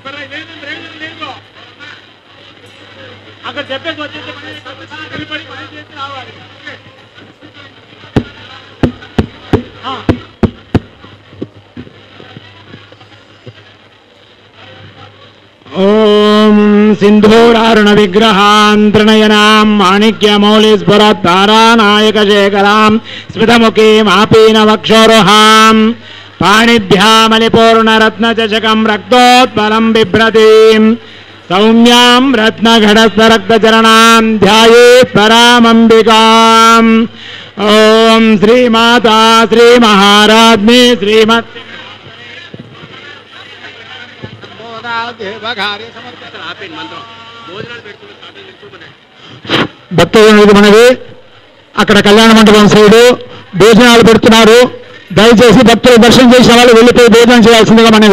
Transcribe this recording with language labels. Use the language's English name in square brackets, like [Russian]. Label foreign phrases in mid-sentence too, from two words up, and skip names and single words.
[Telugu] అక్కడ చెప్పేసి వచ్చేసి నిలబడి పని చేసి రావాలి [Sanskrit] ఓం సింధూరారుణ విగ్రహాంతృణయనాం మాణిక్యమౌళిస్ఫురత్తారానాయకశేఖరాం స్మితముఖీమాపీన వక్షోరుహాం पाणिभ्यामलिपूर्णरत्नचषकं रक्तोत्पलं बिभ्रतीं सौम्यां रत्नघटस्थरक्तचरणां ध्यायेत् परामम्बिकाम् ॐ श्रीमाता श्रीमहाराज्ञी श्रीमत् [Telugu] భక్తులకు మనవి అక్కడ కళ్యాణ మండపం సైడు భోజనాలు పెడుతున్నారు. దయచేసి భక్తులు దర్శనం చేసిన వాళ్ళు వెళ్ళిపోయి భోజనం చేయాల్సిందిగా మనవి.